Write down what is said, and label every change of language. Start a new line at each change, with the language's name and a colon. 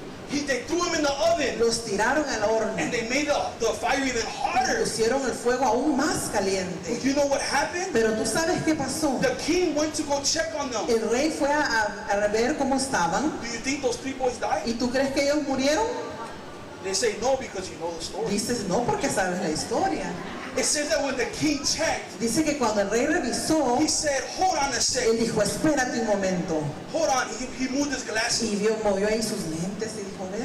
English: They threw him in the oven.
Spanish: Los tiraron al horno.
English: And they made the fire even hotter.
Spanish: Pusieron el fuego aún más caliente.
English: But you know what happened?
Spanish: Pero tú sabes qué pasó.
English: The king went to go check on them.
Spanish: El rey fue a ver cómo estaban.
English: Do you think those 3 boys died?
Spanish: ¿Y tú crees que ellos murieron?
English: They say no because you know the story.
Spanish: Dices no porque sabes la historia.
English: It says that when the king checked,
Spanish: Dice que cuando el rey revisó,
English: he said, hold on a
Spanish: él
English: second.
Spanish: dijo, espérate un momento.
English: Hold on. He moved his glasses.
Spanish: Y movió ahí sus lentes y dijo,